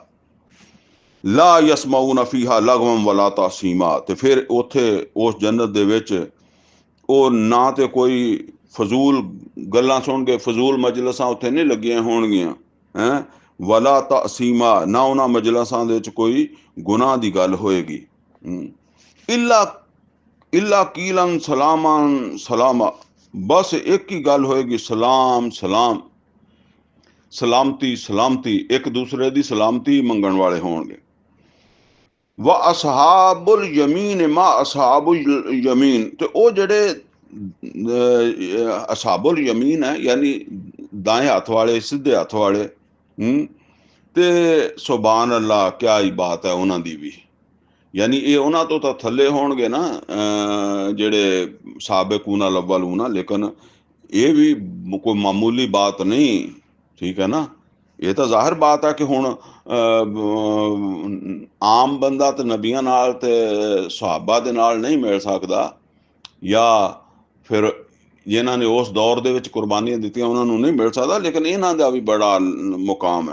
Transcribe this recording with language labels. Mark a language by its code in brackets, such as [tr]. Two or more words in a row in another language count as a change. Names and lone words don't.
[ar] لا يسمعون فيها لغوا ولا تأثيما, [pa] ਤੇ ਫਿਰ ਉੱਥੇ ਉਸ ਜੰਨਤ ਦੇ ਵਿੱਚ ਉਹ ਨਾ ਤੇ ਕੋਈ ਫਜ਼ੂਲ ਗੱਲਾਂ ਸੁਣਗੇ, ਫਜ਼ੂਲ ਮਜਲਸਾਂ ਉੱਥੇ ਨਹੀਂ ਲੱਗੀਆਂ ਹੋਣਗੀਆਂ ਹੈਂ, [ar] ولا تأثيما, [pa] ਨਾ ਉਹਨਾਂ ਮਜਲਸਾਂ ਦੇ ਵਿੱਚ ਕੋਈ ਗੁਨਾਹ ਦੀ ਗੱਲ ਹੋਏਗੀ। [ar] إلا قيلا سلاما سلاما, [pa] ਬਸ ਇੱਕ ਹੀ ਗੱਲ ਹੋਏਗੀ, ਸਲਾਮ ਸਲਾਮ, ਸਲਾਮਤੀ ਸਲਾਮਤੀ, ਇੱਕ ਦੂਸਰੇ ਦੀ ਸਲਾਮਤੀ ਮੰਗਣ ਵਾਲੇ ਹੋਣਗੇ। [ar] وأصحاب اليمين ما أصحاب اليمين, [pa] ਤੇ ਉਹ ਜਿਹੜੇ [ar] أصحاب اليمين [pa] ਹੈ ਯਾਨੀ ਦਾਏਂ ਹੱਥ ਵਾਲੇ, ਸੀਧੇ ਹੱਥ ਵਾਲੇ, ਤੇ [ar] سبحان الله, [pa] ਕਿਆ ਹੀ ਬਾਤ ਹੈ ਉਹਨਾਂ ਦੀ ਵੀ, यानी ਇਹ ਉਹਨਾਂ ਤੋਂ ਤਾਂ ਥੱਲੇ ਹੋਣਗੇ ਨਾ ਜਿਹੜੇ [ar] السابقون الأولون, [pa] ਲੇਕਿਨ ਇਹ ਵੀ ਕੋਈ ਮਾਮੂਲੀ ਬਾਤ ਨਹੀਂ, ਠੀਕ ਹੈ ਨਾ। ਇਹ ਤਾਂ ਜ਼ਾਹਿਰ ਬਾਤ ਹੈ ਕਿ ਹੁਣ ਆਮ ਬੰਦਾ ਤੇ ਨਬੀਆਂ ਨਾਲ ਤੇ ਸਹਾਬਾ ਦੇ ਨਾਲ ਨਹੀਂ ਮਿਲ ਸਕਦਾ, ਜਾਂ ਫਿਰ ਜਿਨ੍ਹਾਂ ਨੇ ਉਸ ਦੌਰ ਦੇ ਵਿੱਚ ਕੁਰਬਾਨੀਆਂ ਦਿੱਤੀਆਂ ਉਹਨਾਂ ਨੂੰ ਨਹੀਂ ਮਿਲ ਸਕਦਾ, ਲੇਕਿਨ ਇਹਨਾਂ ਦਾ ਵੀ ਬੜਾ ਮੁਕਾਮ ਹੈ।